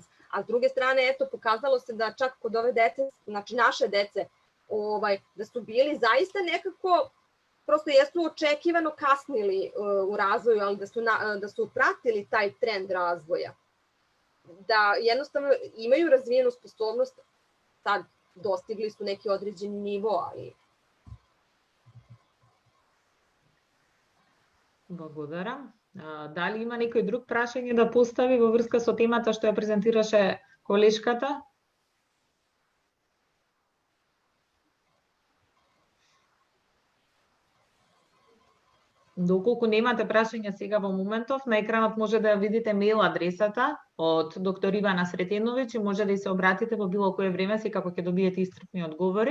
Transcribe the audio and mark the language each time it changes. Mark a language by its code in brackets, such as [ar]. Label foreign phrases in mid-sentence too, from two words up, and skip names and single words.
[sr] A s druge strane, eto, pokazalo se da čak kod ove dece, znači naše dece, da su bili zaista nekako, prosto jesu očekivano kasnili u razvoju, ali da su pratili taj trend razvoja. Da jednostavno imaju razvijenu sposobnost, sad dostigli su neki određeni nivo, ali... [mk] Благодарам. Дали има некој друг прашање да постави во врска со темата што ја презентираше Колешката? Доколку немате прашања сега во моментов, на екранот може да ја видите мејл адресата од доктор Ивана Сретеновиќ и може да се обратите во било кое време, секако ќе добиете истрпни одговори.